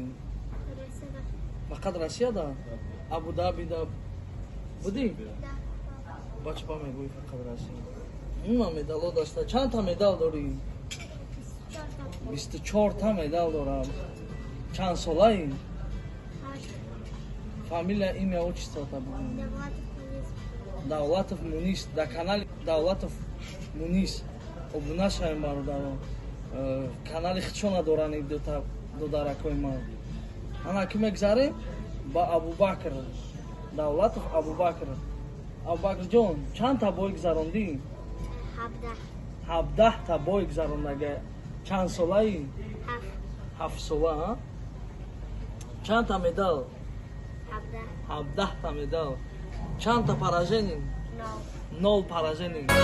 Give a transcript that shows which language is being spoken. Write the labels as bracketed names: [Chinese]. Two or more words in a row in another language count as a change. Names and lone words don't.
[Tajik] Фақат Россияда? Абу-Дабида будӣ? Бачпа мегӯи фақат Россия. Умуман медалҳо даста. Чанд та медал дорӣ? 24 та медал дорам. Чанд солаи? [Russian] Фамилия, имя, отчество-то будӣ? [Tajik] Давлатов Мунис. Дар канали Давлатов Мунис обуна шавем бародаро. Канали худшо надорани дударакои ман. Ана ки мегзарем ба Абубакр Давлатов. Абубакрҷон, чанд та бой гузарондӣ? 17 та бой гузарондага. Чанд солаи? 7 сола. Чанд та медал? 17 та медал. Чанд та поражение? 0 поражение.